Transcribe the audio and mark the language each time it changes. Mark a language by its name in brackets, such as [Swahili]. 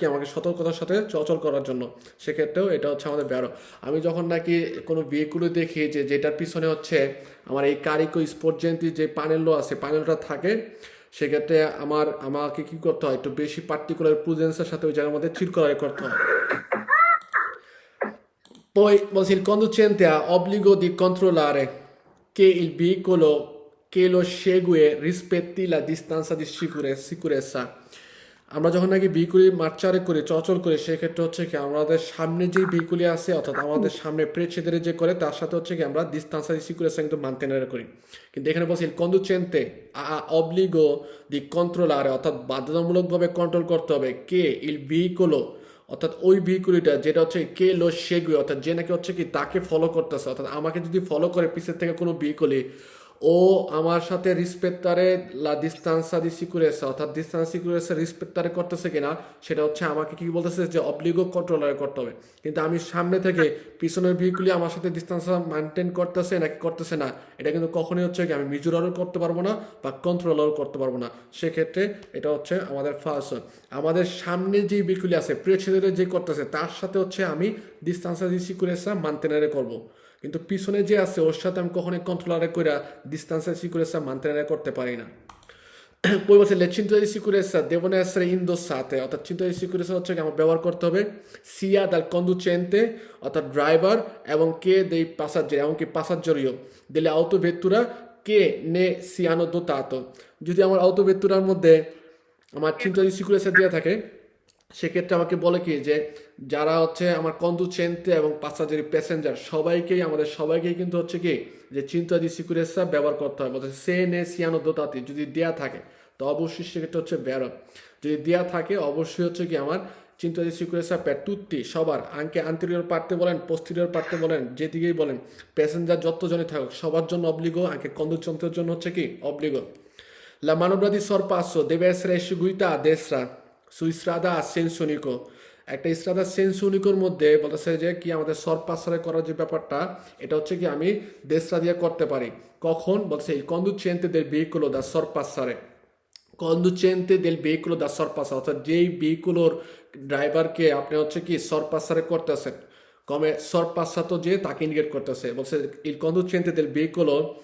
[Bangla] কি আমাকে সতর্কতার সাথে চলাচল করার জন্য। সেক্ষেত্রেও এটা হচ্ছে আমাদের ব্যারো। আমি যখন নাকি কোনো ভেহিকুলে দেখি যে যেটার পিছনে হচ্ছে আমার এই কারিকো স্পোর্টজেন্টি যে প্যানেলটা আছে, প্যানেলটা থাকে, সেক্ষেত্রে আমাকে কি করতে হয়, একটু বেশি পার্টিকুলার প্রুডেন্সের সাথে ওই জায়গার মধ্যে চিরকুলারে করতে হয়। [Italian] Poi il conducente ha obbligo di controllare che il veicolo che lo segue rispetti la distanza di sicurezza। [Bangla] আমরা যখন নাকি ভেহিকুলি মার্চারে করে চলাচল করি, সেক্ষেত্রে হচ্ছে কি আমাদের সামনে যে ভেহিকুলি আছে অর্থাৎ আমাদের সামনে প্রেসিডেন্ট যে করে তার সাথে হচ্ছে কি আমরা ডিস্টান্সা [Italian] di sicurezza [Bangla] কিন্তু mantenere করি। কিন্তু এখানে বলছি [Italian] il conducente ha obbligo di controllare [Bangla] অর্থাৎ বাধ্যতামূলকভাবে কন্ট্রোল করতে হবে কে [Italian] il veicolo [Bangla] অর্থাৎ ওই ভেহিকুলিটা যেটা হচ্ছে কে লো সেগুই অর্থাৎ যে নাকি হচ্ছে কি তাকে ফলো করতেছে, অর্থাৎ আমাকে যদি ফলো করে পিছের থেকে কোনো ভেহিকুলি, ও আমার সাথে রিসপেক্টারে লা ডিস্টান্সা দি সিকুরেসা অর্থাৎ ডিস্টান্স সিকুরেসা রিসপেক্টারে করতেছে কিনা, সেটা হচ্ছে আমাকে কি বলতেছে যে অব্লিগো কন্ট্রোলারে করতে হবে। কিন্তু আমি সামনে থেকে পিছনের ভেহিকুলি আমার সাথে ডিস্টান্সটা মেনটেন করতেছে নাকি করতেছে না, এটা কিন্তু কখনোই হচ্ছে কি আমি মিজুরারও করতে পারবো না বা কন্ট্রোলারও করতে পারবো না। সেক্ষেত্রে এটা হচ্ছে আমাদের ফার্স্ট। আমাদের সামনে যে ভেহিকুলি আছে প্রেসিডেন্ট যে করতেছে তার সাথে হচ্ছে আমি ডিস্টান্সা দি সিকুরেসা মানতেনারে করবো, কিন্তু পিছনে যে আছে ওর সাথে আমি কখনোই কন্ট্রোলারে করে ডিস্টান্সে সিকুরেসা মানতেনারে করতে পারি না। [Italian] poi [Bangla] বলছে [Italian] le cinture di sicurezza devono essere indossate, অর্থাৎ cinture di sicurezza [Bangla] হচ্ছে কি আমার ব্যবহার করতে হবে [Italian] sia dal conducente [Bangla] অর্থাৎ ড্রাইভার এবং কে [Italian] dei passeggeri এমনকি passeggeri delle autovetture che ne siano dotato। [Bangla] যদি আমার অটোভেত্তুরার মধ্যে আমার [Italian] cinture di sicurezza [Bangla] দেওয়া থাকে, সেক্ষেত্রে আমাকে বলে কি যে যারা হচ্ছে আমার কন্ডুচেন্তে এবং পাসাজেরি প্যাসেঞ্জার সবাইকেই কিন্তু হচ্ছে কি যে চিন্তা দি সিকুরেসা ব্যবহার করতে হয়, বলছে সে নে সিয়ানো দোতাতি যদি দেয়া থাকে তো অবশ্যই সেক্ষেত্রে হচ্ছে বেরো, যদি দেয়া থাকে অবশ্যই হচ্ছে কি আমার চিন্তা দি সিকুরেসা প্যার তুত্তি সবার আঙ্কে আন্তরিয়র পারতে বলেন পোস্টিরিয়র পারতে বলেন যেদিকেই বলেন প্যাসেঞ্জার যতজনই থাকুক সবার জন্য অব্লিগো, আঙ্কে কন্ডুচেন্তের জন্য হচ্ছে কি অব্লিগো। [Italian] La manovra di sorpasso deve essere eseguita a destra su strada a senso unico। [Bangla] একটা স্ট্রাদা সেন্স উনিকোর মধ্যে বলতেছে যে কি আমাদের সরপাসারে করার যে ব্যাপারটা এটা হচ্ছে কি আমি দেশরা দিয়ে করতে পারি কখন বলছে [Italian] il conducente del veicolo da sorpassare, conducente del veicolo da sorpassare [Bangla] অর্থাৎ যেই ভেহিকুলোর ড্রাইভারকে আপনি হচ্ছে কি সরপাসারে করতেছেন [Italian] come sorpassato [Bangla] যে তাকে ইন্ডিকেট করতেছে, বলছে [Italian] il conducente del veicolo